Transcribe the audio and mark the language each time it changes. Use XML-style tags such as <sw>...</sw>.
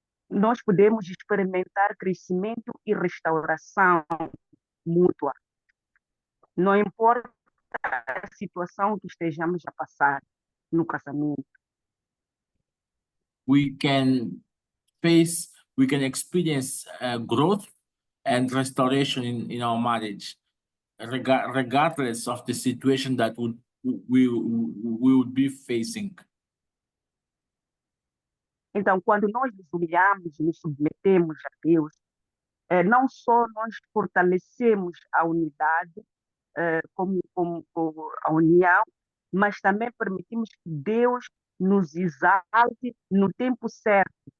<pt>Nós podemos experimentar crescimento e restauração mútua. Não importa a situação que estejamos a passar no casamento.</pt> <en>we can experience growth and restoration in our marriage, regardless of the situation that we would be facing.</en> <pt>Então, quando nós nos humilhamos e nos submetemos a Deus, não só nós fortalecemos a unidade, como a união, mas também permitimos que Deus nos exalte no tempo certo.</pt>